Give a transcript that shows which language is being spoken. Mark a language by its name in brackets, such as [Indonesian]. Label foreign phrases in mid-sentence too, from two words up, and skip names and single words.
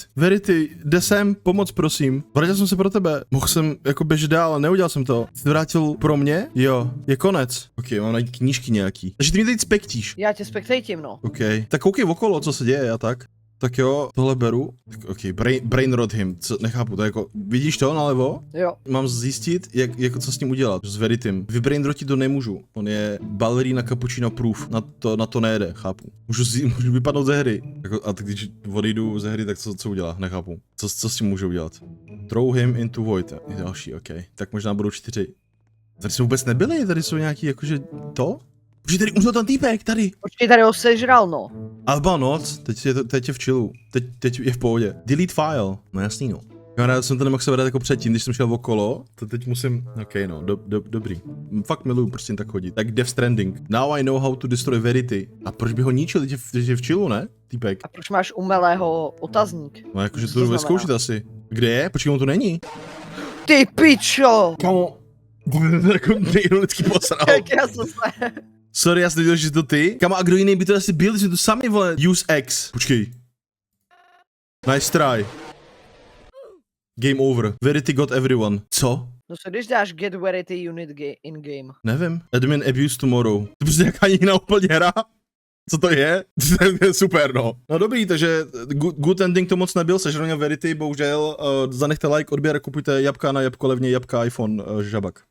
[Czech] Verity, jde sem, pomoc prosím. Vrátil jsem se pro tebe. Mohl jsem jako běžet dál, ale neudělal jsem to. Jsi vrátil pro mě? Jo, je konec. OK, mám najít knížky nějaký. Takže ty mě teď spektíš. Já tě spektejtím, no. OK. Tak koukej okolo, co se děje a tak. Tak jo, tohle beru. Tak, [English] ok, brain rot him, [Czech] co, nechápu, to jako, vidíš to nalevo? Jo. Mám zjistit, jako co s ním udělat, s Veritym. Vybrainrotit to nemůžu, on je ballerina cappuccino proof, na to nejede, chápu. Můžu vypadnout ze hry. Jako, a tak když odejdu ze hry, tak co udělá, nechápu. Co s tím můžu udělat? [English] Throw him into void, [Czech] je další, ok. Tak možná budou 4. Tady jsme vůbec nebyli, tady jsou nějaký, jakože, to? Protože tady umřel ten týpek, tady. Počkej, tady ho sežral, no. Alba noc, teď je v chillu, teď je v pohodě. [English] Delete file, [Czech] no jasný no. Já jsem to nemohl se vrát jako předtím, když jsem šel okolo, to teď musím, ok no, dobrý. Fakt miluju prostě tak chodit. Tak Death Stranding. [English] Now I know how to destroy Verity. [Czech] A proč by ho ničil, teď je v chillu, ne, týpek? A proč máš umelého otazník? No jakože Co to to jdu znamená? vyzkoušet asi. Kde je? Počkej, on tu není. Ty pičo! Kamo, jako nejrodický posral. Jak já jsem se... Sorry, já jsem nevěděl, že to ty. Kamo, a kdo jiný by to asi byl, že to sami, vole. [English] Use X. Počkej. Nice try. Game over. Verity got everyone. [Czech] Co? No co když dáš [English] get Verity unit in game? [Czech] Nevím. [English] Admin abuse tomorrow. [Czech] To prostě jaká jiná úplně hra? Co to je? To je super, no. No dobrý, takže [English] good ending [Czech] to moc nebyl, sežral Verity, bohužel. Zanechte like, odběr, kupujte jabka na jabko levně, jabka iPhone, žabak.